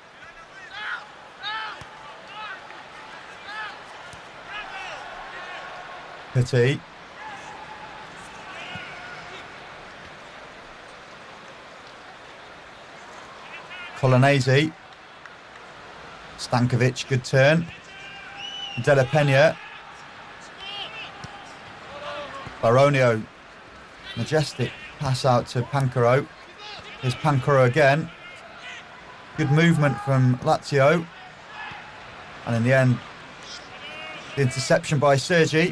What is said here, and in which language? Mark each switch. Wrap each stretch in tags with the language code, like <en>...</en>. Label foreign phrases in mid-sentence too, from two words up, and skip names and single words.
<en>Petit. Colonnesi. Stankovic, good turn. De La Peña. Baronio. Majestic pass out to Pancaro. Here's Pancaro again. Good movement from Lazio. And in the end, the interception by Sergi.</en>